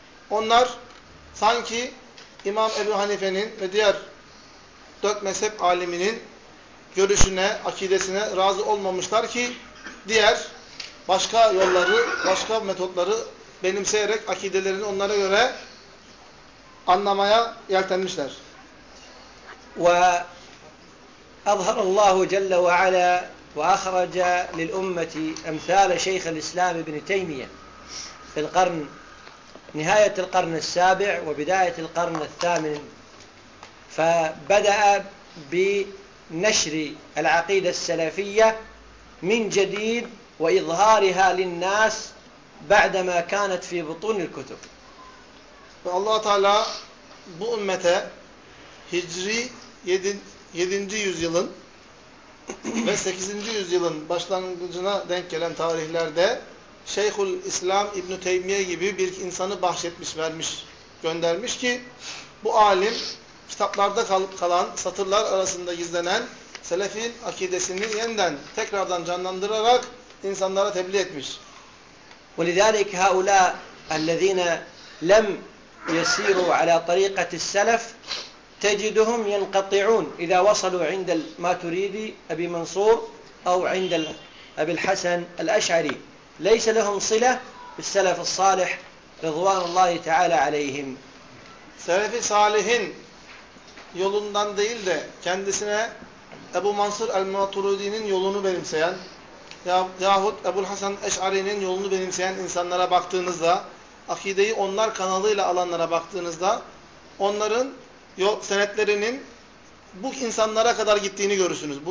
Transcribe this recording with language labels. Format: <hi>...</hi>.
<tr>Onlar sanki İmam Ebu Hanife'nin ve diğer dört mezhep aliminin görüşüne, akidesine razı olmamışlar ki diğer başka yolları, başka metotları benimseyerek akidelerini onlara göre anlamaya yeltenmişler.</tr> <ar>Ve أظهر الله جل وعلا وأخرج للأمة أمثال شيخ الإسلام ابن تيمية في القرن نهاية القرن السابع وبداية القرن الثامن فبدأ بنشر العقيدة السلفية من جديد وإظهارها للناس بعدما كانت في بطون الكتب فالله تعالى</ar> <tr>bu ümmete hicri 7. yüzyılın ve 8. yüzyılın başlangıcına denk gelen tarihlerde Şeyhül İslam İbn-i Teymiye gibi bir insanı bahşetmiş, vermiş, göndermiş ki bu alim kitaplarda kalan satırlar arasında gizlenen selefin akidesini yeniden tekrardan canlandırarak insanlara tebliğ etmiş.</tr> <ar>وَلِذَٰلِكَ هَاُولَٓا الَّذ۪ينَ لَمْ يَس۪يرُوا عَلَى طَر۪يقَةِ السَّلَفِ تجدهم ينقطعون إذا وصلوا عند الماتريدي أبي منصور أو عند أبي الحسن الأشعري ليس لهم صلة بالسلف الصالح رضوان الله تعالى عليهم</ar> <tr>Selefi Salih'in yolundan değil de kendisine Ebu Mansur el-Maturidi'nin yolunu benimseyen yahut Ebu Hasan el-Eş'ari'nin yolunu benimseyen insanlara baktığınızda akideyi onlar kanalıyla alanlara baktığınızda onların yol senetlerinin bu insanlara kadar gittiğini görürsünüz.</tr>